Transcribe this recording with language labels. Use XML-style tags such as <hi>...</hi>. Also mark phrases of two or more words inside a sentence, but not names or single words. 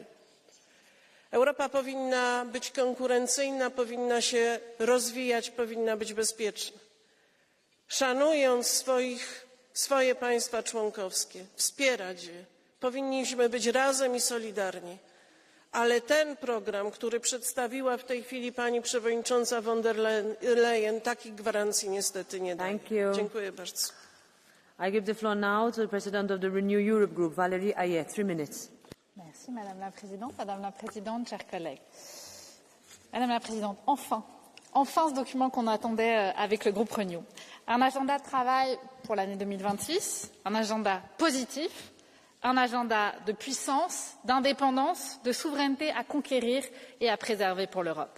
<pl>Europa powinna być konkurencyjna, powinna się rozwijać, powinna być bezpieczna. Szanując swoje państwa członkowskie, wspierać je, powinniśmy być razem i solidarni. Ale ten program, który przedstawiła w tej chwili pani przewodnicząca von der Leyen, takich gwarancji niestety nie daje. Dziękuję bardzo.</pl> <en>I give the floor now to the President of the Renew Europe Group, Valérie Hayet. 3 minutes.</en> <fr>Merci Madame la Présidente, chers collègues. Madame la Présidente, enfin ce document qu'on attendait avec le groupe Renew. Un agenda de travail pour l'année 2026, un agenda positif, un agenda de puissance, d'indépendance, de souveraineté à conquérir et à préserver pour l'Europe.</fr>